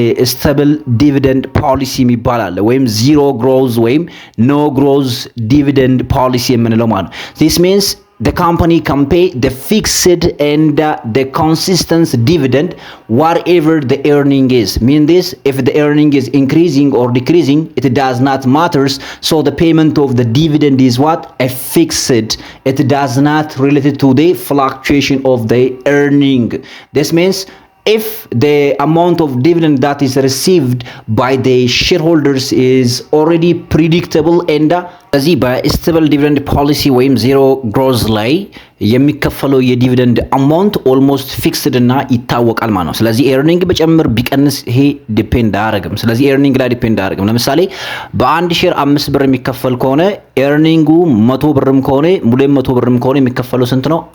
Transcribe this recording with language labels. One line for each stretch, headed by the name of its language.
Amharic: ስቴብል ዲቪደንድ ፖሊሲ የሚባል አለ፣ ወይም ዚሮ ግሮዝ ወይም ኖ ግሮዝ ዲቪደንድ ፖሊሲ የምንለው ማለት ነው።
English: this means the company can pay the fixed and the consistent dividend whatever the earning is. Mean this, if the earning is increasing or decreasing, it does not matters. So the payment of the dividend is what? A fixed. It does not related to the fluctuation of the earning. This means if the amount of dividend that is received by the shareholders is already predictable and
Amharic: እዚህ በስቴብል ዲቪደንድ ፖሊሲ ወይም ዜሮ ግሮዝ ላይ የሚከፈለው የዲቪደንድ አማውንት ኦልሞስት ፊክስድ እና ይታወቃል ማለት ነው። ስለዚህ ኤርኒንግ በጨምር ቢቀንስ ይሄ ዲፔንድ አያደርግም። ስለዚህ ኤርኒንግ ላይ ዲፔንድ አያደርግም። ለምሳሌ በአንድ ሼር 5 ብር የሚከፈል ከሆነ ኤርኒንጉ 100 ብርም ከሆነ 200 ብርም ከሆነ የሚከፈለው ስንት ነው?